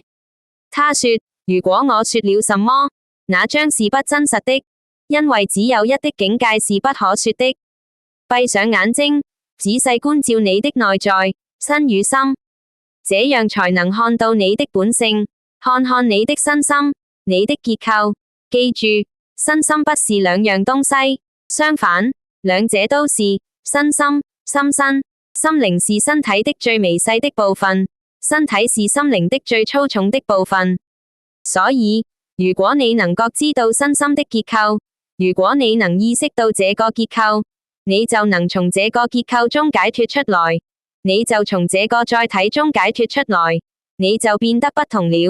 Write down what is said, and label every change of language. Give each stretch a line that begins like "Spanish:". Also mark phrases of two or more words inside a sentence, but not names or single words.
Chinese: 他說，如果我說了什麼，那將是不真實的，因為只有一的境界是不可說的。閉上眼睛，仔細觀照你的內在，身與心，這樣才能看到你的本性，看看你的身心，你的結構。記住，身心不是兩樣東西，相反，兩者都是身心、心身。心靈是身體的最微細的部分，身體是心靈的最粗重的部分。所以，如果你能覺知到身心的結構，如果你能意識到這個結構，你就能從這個結構中解脫出來，你就從這個載體中解脫出來，你就變得不同了。